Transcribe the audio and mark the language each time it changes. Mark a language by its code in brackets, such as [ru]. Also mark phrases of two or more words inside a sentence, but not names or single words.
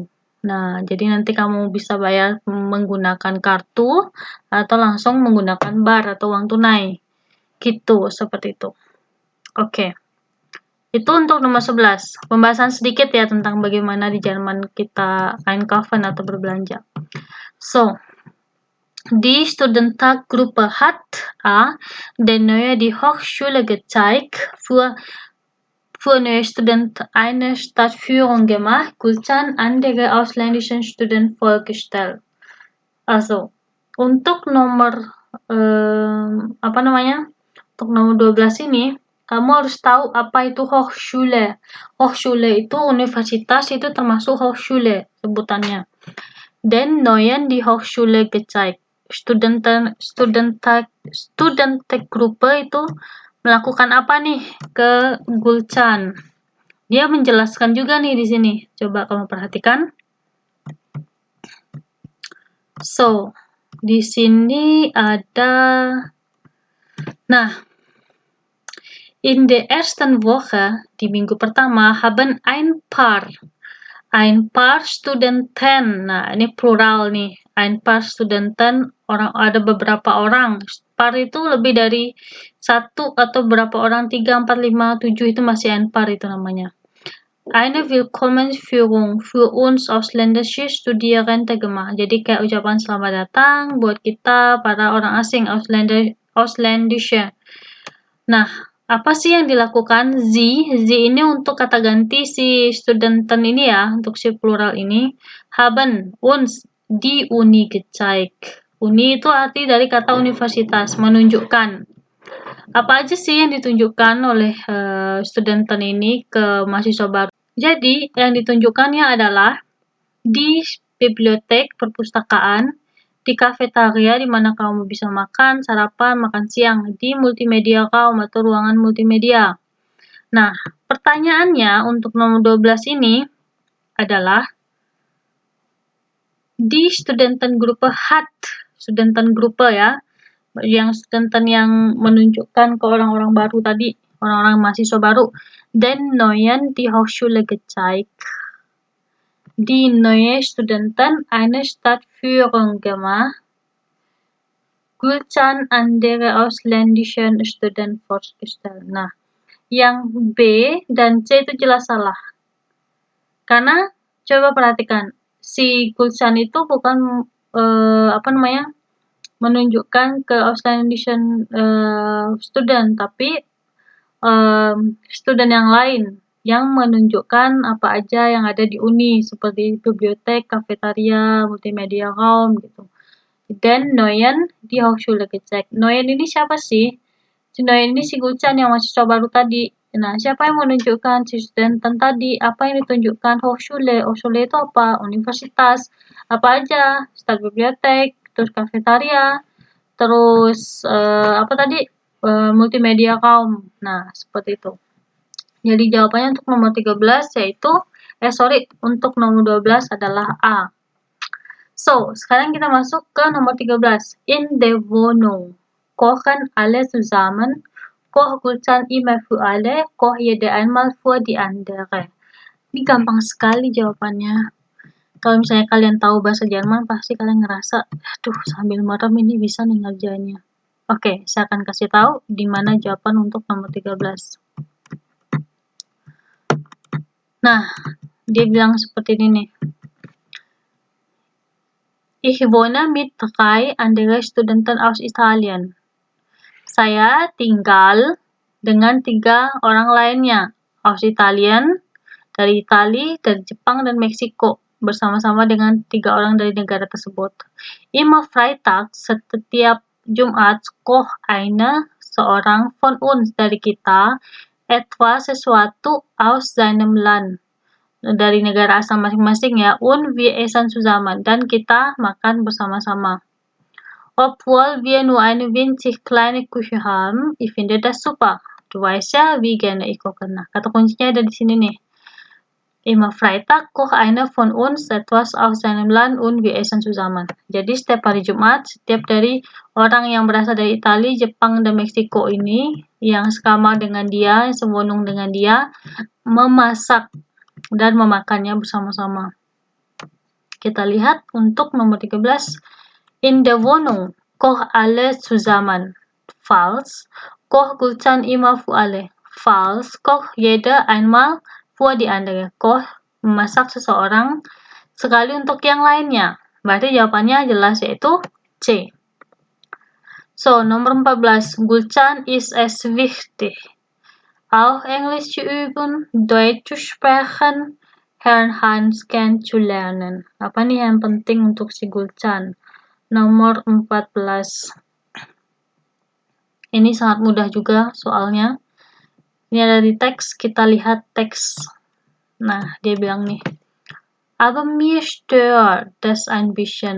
[id] Nah, jadi nanti kamu bisa bayar menggunakan kartu atau langsung menggunakan bar atau uang tunai. Gitu, seperti itu. Oke. Itu untuk nomor 11. Pembahasan sedikit ya tentang bagaimana di Jerman kita einkaufen atau berbelanja. [de] So, die Studentengruppe hat A. der neue die Hochschule gezeigt für neue Studenten eine Stadtführung gemacht, Gulcan andere ausländischen Studenten vorgestellt. Also, [id] untuk nomor Untuk nomor 12 ini, kamu harus tahu apa itu Hochschule. Hochschule itu universitas, itu termasuk Hochschule sebutannya. [de] Den neuen die Hochschule gezeigt. [id] Studentengruppe itu melakukan apa nih ke Gulcan? Dia menjelaskan juga nih di sini. Coba kamu perhatikan. So, di sini ada. Nah, [de] in der ersten Woche, [id] di minggu pertama, [de] haben ein paar Studenten. [id] Nah, ini plural nih. [de] Ein paar Studenten, [id] ada beberapa orang. Paar itu lebih dari satu atau berapa orang, 3, 4, 5, 7 itu masih [de] ein paar [id] itu namanya. [de] Eine Willkommensführung für uns ausländische Studierende gemacht. [id] Jadi kayak ucapan selamat datang buat kita para orang asing, ausländische. Nah, apa sih yang dilakukan? Z ini untuk kata ganti si Studenten ini ya, untuk si plural ini. [de] Haben uns die Uni gezeigt. [id] Uni itu arti dari kata universitas, menunjukkan. Apa aja sih yang ditunjukkan oleh Studenten ini ke mahasiswa baru? Jadi, yang ditunjukkannya adalah di bibliotek, perpustakaan, di kafetaria di mana kamu bisa makan, sarapan, makan siang, di multimedia kaum atau ruangan multimedia. Nah, pertanyaannya untuk nomor 12 ini adalah di [de] Studentengruppe hat, [id] Studentengruppe ya, yang studenten yang menunjukkan ke orang-orang baru tadi, orang-orang mahasiswa baru, [de] den neuen die Hochschule gezeigt. Die neue Studenten eine Stadtführung gemacht. Gulcan andere ausländischen Studenten vorgestellt. [id] Nah, yang B dan C itu jelas salah. Karena coba perhatikan, si Gulcan itu bukan menunjukkan ke [de] Ausländischen student, [id] tapi student yang lain yang menunjukkan apa aja yang ada di uni seperti bibliotek, kafetaria, [de] multimedia raum [id] gitu. [de] Dan neuen die Hochschule gezeigt. [id] Neuen ini siapa sih? Si Neuen ini si Gulcan yang mahasiswa baru tadi. Nah, siapa yang menunjukkan si studenten tadi? Apa yang ditunjukkan? Hochschule. Hochschule itu apa? Universitas. Apa aja? Stadtbibliothek, terus kafetaria, terus multimedia kaum. Nah, seperti itu. Jadi jawabannya untuk nomor 13 yaitu untuk nomor 12 adalah A. So, sekarang kita masuk ke nomor 13. [de] In der Wohnung kochen alle zusammen, koch Gulcan immer für alle, koch jede einmal für die andere. [id] Ini gampang sekali jawabannya. Kalau misalnya kalian tahu bahasa Jerman, pasti kalian ngerasa, aduh sambil merem ini bisa nih ngerjainnya. Oke, saya akan kasih tahu di mana jawaban untuk nomor 13. Nah, dia bilang seperti ini nih. [de] Ich wohne mit 3 anderen Studenten aus Italien. [id] Saya tinggal dengan 3 orang lainnya. [de] Aus Italien, [id] dari Itali, dari Jepang, dan Meksiko. Bersama-sama dengan 3 orang dari negara tersebut. [de] Immer Freitag, [id] setiap Jumat, koch seorang [de] von uns [id] dari kita, sesuatu [de] aus seinem Land, [id] dari negara asal masing-masing ya, [de] und wir essen zusammen, [id] dan kita makan bersama-sama. [de] Obwohl wir nur eine winzig kleine Küche haben, ich finde das super. Du weißt ja, wie gerne ich koche. [id] Nah, kata kuncinya ada di sini nih. [de] Immer Freitag koch einer von uns etwas aus seinem Land und wir essen zusammen. [id] Jadi setiap hari Jumat, setiap dari orang yang berasal dari Italia, Jepang, dan Meksiko ini, yang sekamar dengan dia, yang sewonung dengan dia, memasak dan memakannya bersama-sama. Kita lihat untuk nomor 13. [de] In der Wohnung koch alle zusammen. Falls koch Gulcan immer für alle. Falls koch jeder einmal für die andere. [id] Koch memasak seseorang sekali untuk yang lainnya. Berarti jawabannya jelas yaitu C. So, nomor 14. [de] Gulcan ist es wichtig, auch Englisch zu üben, Deutsch zu sprechen, Herrn Hans kennenzulernen. [id] Apa nih yang penting untuk si Gulcan? Nomor 14. Ini sangat mudah juga soalnya. Ini ada di teks, kita lihat teks. Nah, dia bilang nih, [de] aber mir stört das ein bisschen.